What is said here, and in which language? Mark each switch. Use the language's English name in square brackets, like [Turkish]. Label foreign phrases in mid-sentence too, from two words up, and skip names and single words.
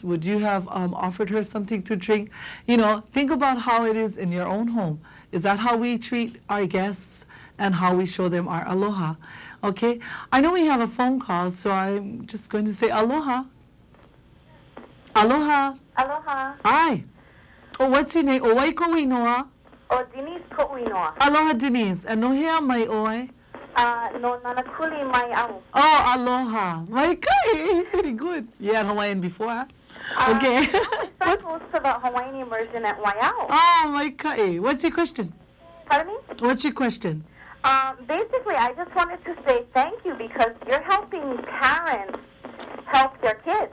[English] Would you have offered her something to drink? You know, think about how it is in your own home. Is that how we treat our guests and how we show them our aloha? Okay, I know we have a phone call, so I'm just going to say aloha. Aloha. Aloha. Hi. Oh, what's your name? [Hawaiian] Owaiko Inoa. O Denise Ko'uinoa. Aloha, Denise. And no hea mai oe? No nanakuli mai au. Oh, aloha. Maika'i. [English] Very good. You had Hawaiian before, huh? Okay. I'm supposed to the Hawaiian immersion at Waiau. Oh, Maika'i. What's your question? Pardon me? What's your question? Basically, I just wanted to say thank you because you're helping parents help their kids.